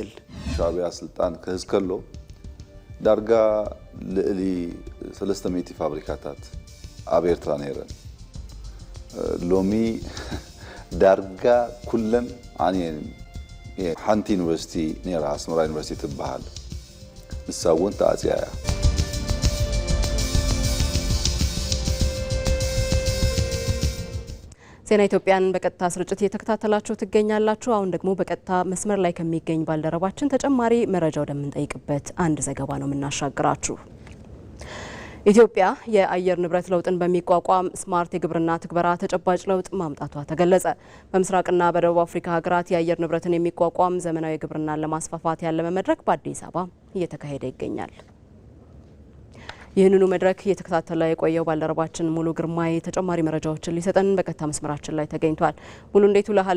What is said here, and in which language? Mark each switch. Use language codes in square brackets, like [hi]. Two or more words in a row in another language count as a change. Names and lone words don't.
[ti] ሻዕብያ ስልጣን ክህዝ ከሎ ዳርጋ ልዕሊ 300 ፋብሪካታት ኣብ ኤርትራ ነይረን ሎሚ ዳርጋ ኩለን ዓንየን ሓንቲ ዩኒቨርሲቲ ነይራ ኣስመራ ዩኒቨርሲቲ ትበሃል ንሳውን ተኣፅያ እያ [am] ዜና ኢትዮጵያን በቀጥታ ስርጭት እየተከታተላችሁ ትገኛላችሁ። አሁን ደግሞ በቀጥታ መስመር ላይ ከሚገኝ ባልደረባችን ተጨማሪ መረጃ ወደምንጠይቅበት አንድ ዘገባ ነው የምናሻግራችሁ። ኢትዮጵያ የአየር ንብረት ለውጥን በሚቋቋም ስማርት የግብርና ትግበራ ተጨባጭ ለውጥ ማምጣቷ ተገለጸ። በምስራቅና በደቡብ አፍሪካ ሀገራት የአየር ንብረትን የሚቋቋም ዘመናዊ ግብርናን ለማስፋፋት ያለመ መድረክ በአዲስ አበባ እየተካሄደ ይገኛል። ይህንኑ መድረክ እየተከታተለ የቆየው ባልደረባችን ሙሉ ግርማይ ተጨማሪ መረጃዎችን ሊሰጠን በቀጥታ መስመራችን ላይ ተገኝቷል። ሙሉ እንዴት ውለሃል?